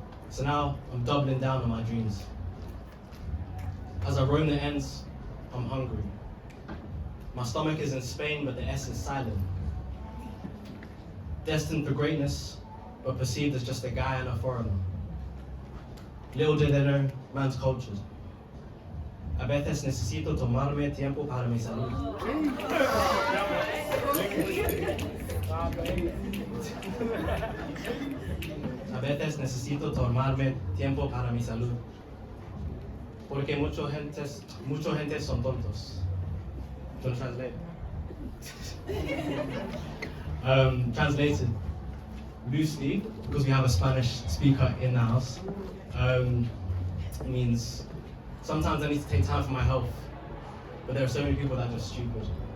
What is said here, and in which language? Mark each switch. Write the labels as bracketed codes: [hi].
[en] So now I'm doubling down on my dreams. As I roam the ends, I'm hungry. My stomach is in Spain, but the S is silent. Destined for greatness, but perceived as just a guy and a foreigner. Little did they know, man's cultured. [es] A veces necesito tomarme tiempo para mi salud. A veces necesito tomarme tiempo para mi salud. Porque muchos gentes son tontos. [en] Don't translate. Translated loosely, because we have a Spanish speaker in the house, it means sometimes I need to take time for my health, but there are so many people that are just stupid.